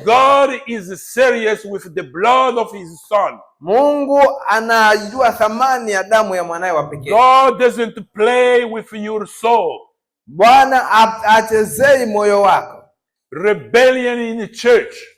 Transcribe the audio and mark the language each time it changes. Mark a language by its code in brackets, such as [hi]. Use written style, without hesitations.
[en] God is serious with the blood of his son. [sw] Mungu anajua thamani ya damu ya mwanae wa pekee. [en] God doesn't play with your soul. [sw] Bwana achezei moyo wako. [en] Rebellion in the church.